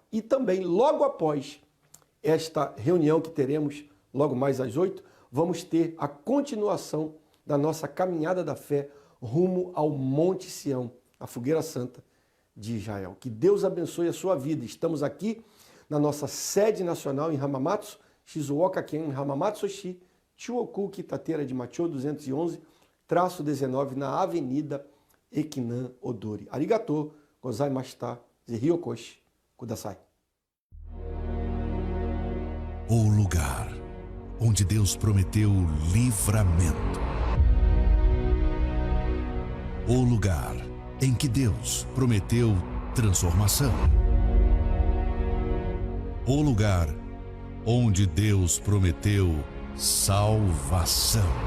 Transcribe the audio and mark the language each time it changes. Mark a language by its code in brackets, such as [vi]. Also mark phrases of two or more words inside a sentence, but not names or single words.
[pt] E também, logo após esta reunião que teremos, logo mais às 8, vamos ter a continuação da nossa caminhada da fé rumo ao Monte Sião, a Fogueira Santa de Israel. Que Deus abençoe a sua vida. Estamos aqui na nossa sede nacional em Hamamatsu, Shizuoka-ken, Hamamatsu-shi, Chuoku, Kitateira de Macho 211-19, na Avenida Ekinan Odori. [ja] ありがとう ございました ぜひおこし ください. [pt] O lugar onde Deus prometeu livramento. O lugar em que Deus prometeu transformação. O lugar onde Deus prometeu salvação.